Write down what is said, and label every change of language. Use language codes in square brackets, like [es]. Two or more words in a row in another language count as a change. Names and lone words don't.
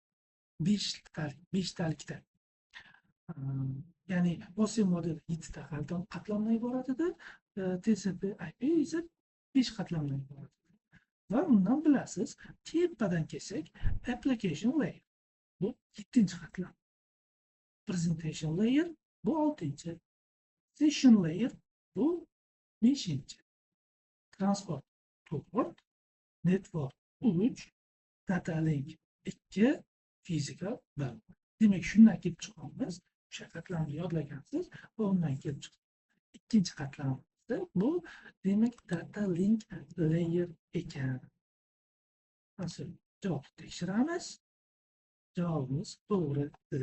[uz] 5 talikda. Ya'ni OSI model 7 ta qatlamdan iborat edi. TCP IP esa 5 qatlamdan iborat. Va undan bilasiz, tepadan kelsak, [en] application layer [uz] bu 7-chi qatlam. [en] Presentation layer [uz] bu 6-chi. [en] Session layer [uz] bu 5-chi. [en] Transport 4, network 3, data link 2, physical 1. [uz] Demak, shundan kelib chiqamiz. O'sha qatlamni yodlagansiz va undan kelib chiqamiz. Ikkinchi qatlamimizda bu demak [en] data link layer [uz] ekan. Asl javobni tekshiramiz. Javobimiz to'g'ri dedi.